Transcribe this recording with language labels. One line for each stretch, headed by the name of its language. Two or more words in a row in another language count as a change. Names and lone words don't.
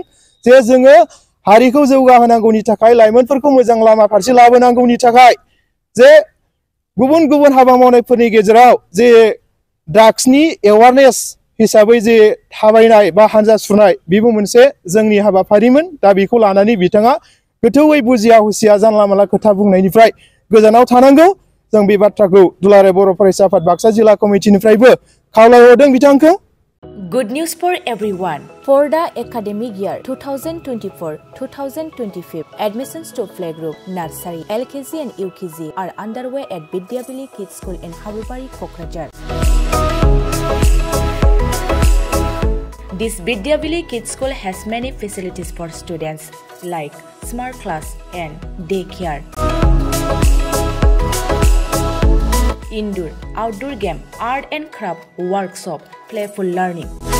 Bodo: जे जोङो हारिखौ जौगाहोनांगौनि थाखाय, लाइमोनफोरखौ मोजां लामा फारसे लाबोनांगौनि थाखाय जे गुबुन गुबुन हाबा मावनायफोरनि गेजेराव जे ड्राग्सनि एवारनेस हिसाबै जे थाबायनाय बा हान्जा सुरनाय बेबो मोनसे जोंनि हाबाफारिमोन। दा बेखौ लानानै बिथाङा गोथौयै बुजिया हुसिया जानला मानला खोथा बुंनायनिफ्राय गोजानाव थानांगौ। जों बे बाथ्राखौ दुलाराय बर' फरायसा आफाद बाक्सा जिल्ला कमिटिनिफ्रायबो खावलायहरदों बिथांखौ।
English: Good news for everyone. For the academic year 2024-2025, admissions to playgroup, nursery, LKG and UKG are underway at Vidyavili Kids School in Habubari, Kokrajhar. This Vidyavili Kids School has many facilities for students like smart class and daycare, indoor, outdoor game, art and craft workshop, playful learning,